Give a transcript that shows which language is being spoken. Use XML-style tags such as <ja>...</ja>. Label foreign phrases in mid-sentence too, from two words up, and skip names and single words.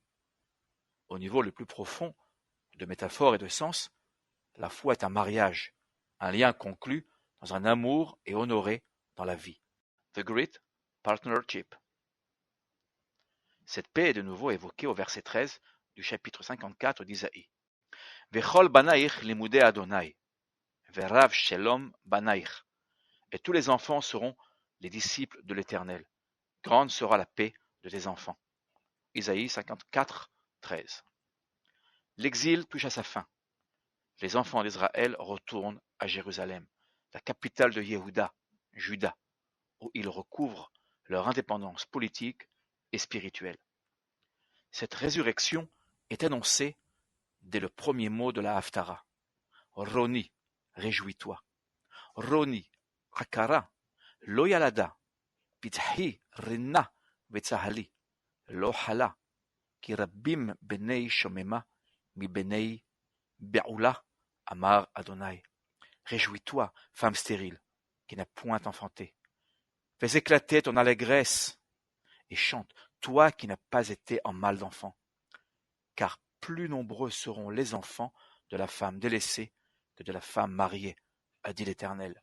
<fr>Au niveau le plus profond de métaphore et de sens, la foi est un mariage, un lien conclu dans un amour et honoré dans la vie.</fr> <en>The Great Partnership.</en> <fr>Cette paix est de nouveau évoquée au verset 13 du chapitre 54 d'Isaïe.</fr> <he>וכל בניך לימודי אדוני ורב שלום בניך.</he> <fr>Et tous les enfants seront les disciples de l'Éternel. Grande sera la paix de tes enfants. Isaïe 54, 13. L'exil touche à sa fin. Les enfants d'Israël retournent à Jérusalem, la capitale de Yehuda, Juda, où ils recouvrent leur indépendance politique et spirituelle. Cette résurrection est annoncée dès le premier mot de la Haftara. Roni, réjouis-toi.</fr> <he>רני עקרה לא ילדה פצחי רנה וצהלי לא חלה כי רבים בני שוממה מבני בעולה, אמר אדוני.</he> <fr>Réjouis-toi, femme stérile, qui n'a point enfanté. Fais éclater ton allégresse et chante, toi qui n'as pas été en mal d'enfant. Car plus nombreux seront les enfants de la femme délaissée que de la femme mariée, a dit l'Éternel.</fr>